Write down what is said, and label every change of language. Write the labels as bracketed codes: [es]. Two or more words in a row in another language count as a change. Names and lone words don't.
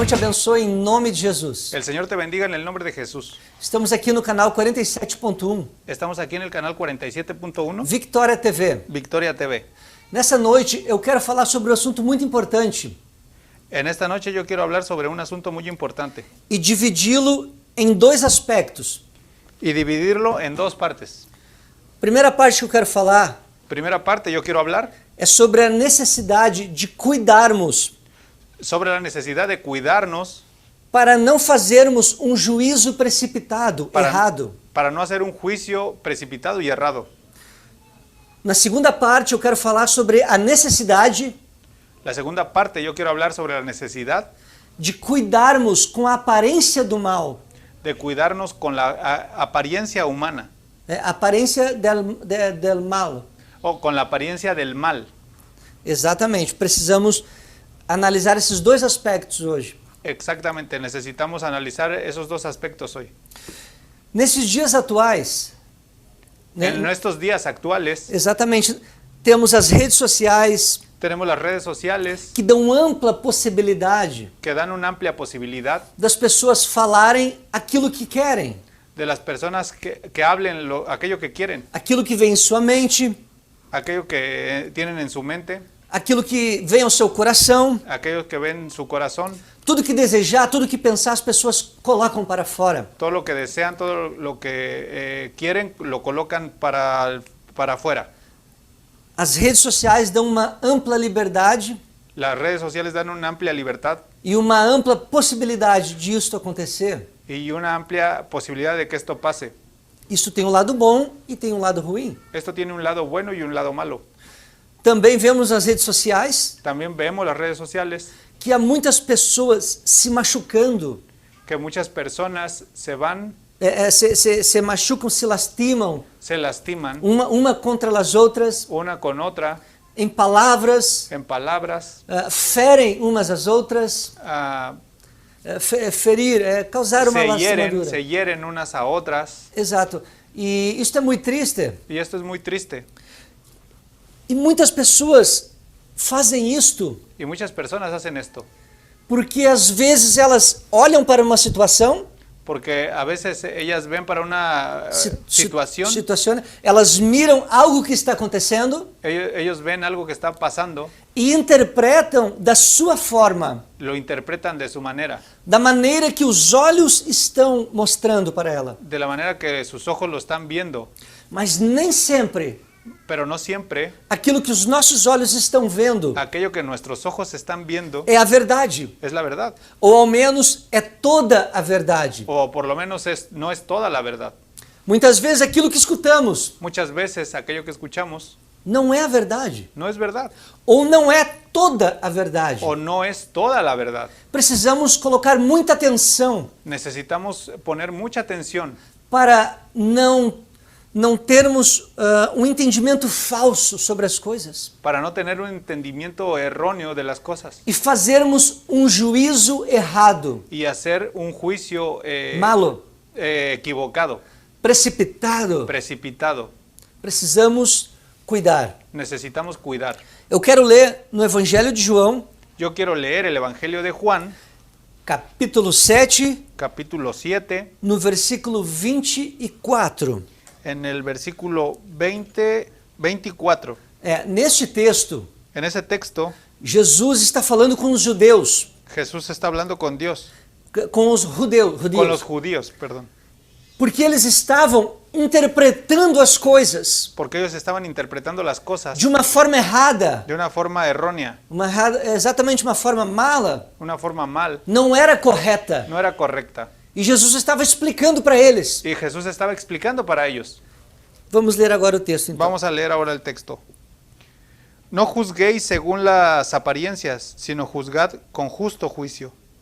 [pt] abençoe em nome de Jesus. [es] El Señor te bendiga en el nombre de Jesús. [pt] Estamos aqui no canal 47.1, [es] Estamos aquí en el canal 47.1, Victoria TV. Victoria TV. [pt] Nessa noite eu quero falar sobre um assunto muito importante [es] En esta noche yo quiero hablar sobre un asunto muy importante [pt] e dividi-lo em dois aspectos. [es] y dividirlo en dos partes. [pt] Primeira parte que eu quero falar [es] Primera parte, yo quiero hablar [pt] é sobre a necessidade de cuidarmos [es] sobre la necesidad de cuidarnos [pt] para não fazermos um juízo precipitado, errado. [es] para no hacer un juicio precipitado y errado. [pt] Na segunda parte eu quero falar sobre a necessidade [es] La segunda parte, yo quiero hablar sobre la necesidad [pt] de cuidarmos com a aparência do mal, [es] de cuidarnos con la apariencia humana [pt] a aparência del mal. [es] o con la apariencia del mal. [pt] Exatamente, precisamos analisar esses dois aspectos hoje. [es] Exactamente, necesitamos analizar esos dos aspectos hoy. [pt] Nesses dias atuais, [es] En estos días actuales [pt] exatamente, temos as redes sociais [es] tenemos las redes sociales [pt] que dão ampla possibilidade [es] que dan una amplia posibilidad [pt] das pessoas falarem aquilo que querem, [es] de las personas que hablen aquello que quieren, [pt] aquilo que vem em sua mente, [es] aquello que tienen en su mente, [pt] aquilo que vem ao seu coração, [es] aquello que ven en su corazón, [pt] tudo que desejar, tudo que pensar, as pessoas colocam para fora. [es] todo lo que desean, todo lo que quieren, lo colocan para afuera. [pt] As redes sociais dão uma ampla liberdade [es] Las redes sociales dan una amplia libertad [pt] e uma ampla possibilidade de isso acontecer. [es] y una amplia posibilidad de que esto pase. [pt] Isso tem um lado bom e tem um lado ruim. [es] Esto tiene un lado bueno y un lado malo. [pt] Também vemos nas redes sociais [es] También vemos las redes sociales [pt] que há muitas pessoas se machucando, [es] que muchas personas se van, [pt] se machucam, se lastimam [es] se lastiman [pt] uma contra as outras, [es] una con otra [pt] em palavras, [es] en palabras, [pt] ferem umas às outras, ferir, causar uma lastimadura. [es] se hieren unas a otras, [pt] Exato. E isso é muito triste. [es] y esto es muy triste. [pt] E muitas pessoas fazem isto [es] Y muchas personas hacen esto [pt] porque às vezes elas olham para uma situação, [es] porque a veces ellas ven para una situación, [pt] elas miram algo que está acontecendo [es] ellos ven algo que está pasando, [pt] e interpretam da sua forma, [es] lo interpretan de su manera, [pt] da maneira que os olhos estão mostrando para ela. [es] de la manera que sus ojos lo están viendo, [pt] Mas nem sempre [es] pero no siempre [pt] aquilo que os nossos olhos estão vendo [es] aquello que nuestros ojos están viendo [pt] é a verdade, [es] es la verdad, [pt] ou ao menos é toda a verdade. [es] o por lo menos no es toda la verdad. [pt] Muitas vezes aquilo que escutamos [es] Muchas veces aquello que escuchamos [pt] não é a verdade, [es] no es verdad [pt] ou não é toda a verdade. [es] o no es toda la verdad. [pt] Precisamos colocar muita atenção [es] Necesitamos poner mucha atención [pt] para não termos um entendimento falso sobre as coisas [es] para no tener un entendimiento erróneo de las cosas [pt] e fazermos um juízo errado, [es] y hacer un juicio [pt] malo, [es] equivocado, [pt] precipitado. Precisamos cuidar. [es] Necesitamos cuidar. [pt] Eu quero ler no Evangelho de João, [es] Yo quiero leer el Evangelio de Juan, [pt] capítulo 7, [es] capítulo 7, [pt] no versículo 24. [es] en el versículo 24. [pt] Neste texto, [es] En ese texto, [pt] Jesus está falando com os judeus, [es] Jesús está hablando con Dios, [pt] com os judeus, [es] con los judíos, perdón, [pt] porque eles estavam interpretando as coisas [es] porque ellos estaban interpretando las cosas [pt] de uma forma errada, [es] de una forma errónea, [pt] exatamente uma forma mala, [es] una forma mal, [pt] não era correta. [es] no era correcta. [pt] E Jesus estava explicando para eles. [es] Y Jesús estaba explicando para ellos. [pt] Vamos ler agora o texto, então. [es] Vamos a leer ahora el texto. No juzguéis según las apariencias, sino juzgad con justo juicio.